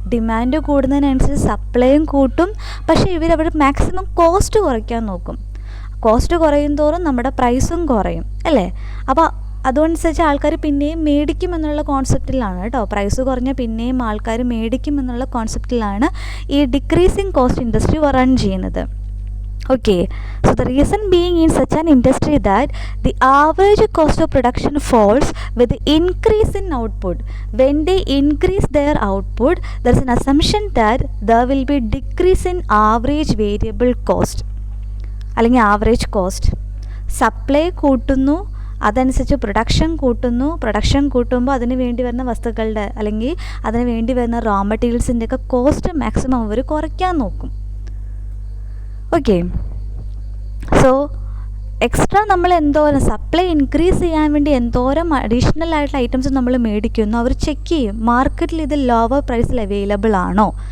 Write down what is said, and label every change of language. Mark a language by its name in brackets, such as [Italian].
[Malayalam] Demand കൂടുന്നതിനനുസരിച്ച് സപ്ലൈയും കൂട്ടും, പക്ഷേ ഇവരവിടെ മാക്സിമം കോസ്റ്റ് കുറയ്ക്കാൻ നോക്കും. കോസ്റ്റ് കുറയും തോറും നമ്മുടെ പ്രൈസും കുറയും അല്ലേ? അപ്പോൾ അതനുസരിച്ച് ആൾക്കാർ പിന്നെയും മേടിക്കുമെന്നുള്ള കോൺസെപ്റ്റിലാണ് കേട്ടോ. പ്രൈസ് കുറഞ്ഞാൽ പിന്നെയും ആൾക്കാർ മേടിക്കുമെന്നുള്ള കോൺസെപ്റ്റിലാണ് ഈ ഡിക്രീസിങ് കോസ്റ്റ് ഇൻഡസ്ട്രി റൺ ചെയ്യുന്നത്. [English] Okay, so the reason being in such an industry that the average cost of production falls with the increase in output. When they increase their output, there is an assumption that there will be decrease in average variable cost [Malayalam] അല്ലെങ്കിൽ average cost. Supply കൂട്ടുന്നു, അതനുസരിച്ച് production കൂട്ടുമ്പോൾ അതിന് വേണ്ടി വരുന്ന വസ്തുക്കളുടെ അല്ലെങ്കിൽ അതിന് വേണ്ടി വരുന്ന റോ മെറ്റീരിയൽസിൻ്റെ ഒക്കെ കോസ്റ്റ് മാക്സിമം അവർ കുറയ്ക്കാൻ നോക്കും. ഓക്കെ, സോ എക്സ്ട്രാ നമ്മൾ എന്തോരം സപ്ലൈ ഇൻക്രീസ് ചെയ്യാൻ വേണ്ടി എന്തോരം അഡീഷണൽ ആയിട്ടുള്ള ഐറ്റംസ് നമ്മൾ മേടിക്കുന്നു, അവർ ചെക്ക് ചെയ്യും മാർക്കറ്റിൽ ഇത് ലോവർ പ്രൈസിൽ അവൈലബിൾ ആണോ.